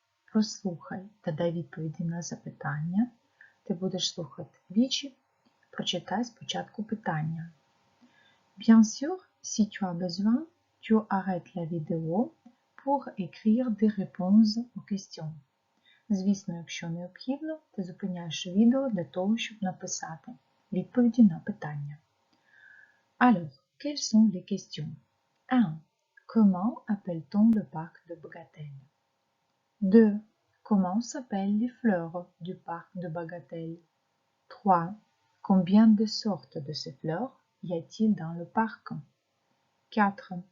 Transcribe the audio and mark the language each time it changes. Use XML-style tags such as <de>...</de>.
<uk>Прослухай та дай відповіді на запитання. Ти будеш слухати двічі. Прочитай спочатку питання.</uk> <fr>Bien sûr, si tu as besoin, tu arrêtes la vidéo pour écrire des réponses aux questions.</fr> <uk>Звісно, якщо необхідно, ти зупиняєш відео для того, щоб написати відповіді на питання.</uk> <fr>Alors, quelles sont les questions? 1. Comment appelle-t-on le parc de Bagatelle? 2. Comment s'appellent les fleurs du parc de Bagatelle? 3. Combien de sortes de ces fleurs y a-t-il dans le parc? 4.</fr>